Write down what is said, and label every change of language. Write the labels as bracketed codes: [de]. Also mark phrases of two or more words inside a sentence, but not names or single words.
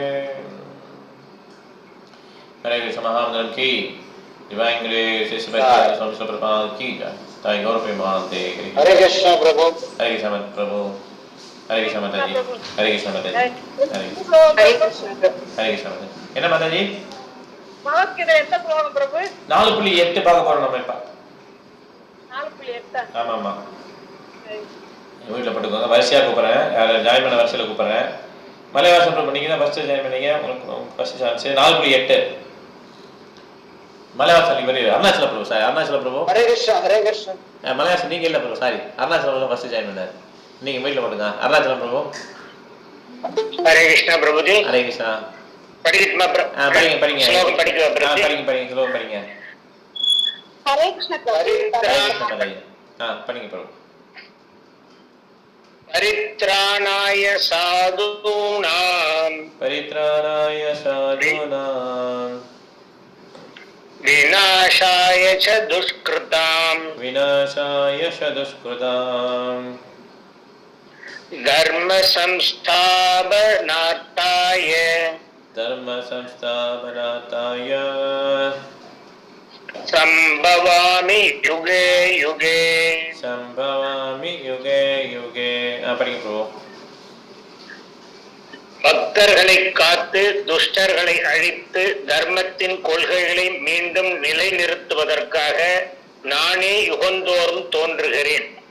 [hi] हरे कृष्ण महामंत्र की [en] Divine Grace [hi] श्री स्वामी प्रभुपाद की जय जय गौर प्रेमानंदे [ta] Hare Krishna Prabhu Hare Krishna Prabhu Hare Krishna Mataji Hare Krishna Mataji Hare Krishna Mataji என்ன மாதாஜி பகவத்கீதை எந்த ஸ்லோகம் பிரபு 4.8 பார்க்க போறோம் நம்ம இப்ப 4.8 ஆமா ஆமா வீட்டில் பட்டுக்கோங்க வரிசையா கூப்பிடுறேன் ஜாயின் பண்ண வரிசையில் கூப்பிடுறேன் மலைவாசம் பிரபு நீங்க தான் [en] first join [ta] பண்ணீங்க உங்களுக்கு [en] first chance [ta] 4.8 மலைவாசம் நீங்க வரீங்க அருணாச்சல பிரபு சாரி அருணாச்சல பிரபு ஹரே கிருஷ்ணா மலைவாசம் நீங்க இல்ல பிரபு சாரி அருணாச்சல பிரபு [en] first join [ta] பண்ணாரு நீங்க வீட்டில் பட்டுங்க அருணாச்சல பிரபு ஹரே கிருஷ்ணா பிரபுஜி ஹரே கிருஷ்ணா படிக்கட்டுமா படிங்க ஸ்லோகம் படிக்கவா பிரபுஜி படிங்க ஸ்லோகம் படிங்க ஹரே கிருஷ்ண பிரபு படிங்க பிரபு [sa] परित्राणाय साधूनां विनाशाय च दुष्कृतां धर्म संस्थापनार्थाय संभवामि युगे युगे [ta] படிங்க பிரபு பக்தர்களை காத்து துஷ்டர்களை அழித்து தர்மத்தின் கொள்கைகளை மீண்டும் நிலைநிறுத்துவதற்காக நானே யுகந்தோறும் தோன்றுகிறேன்.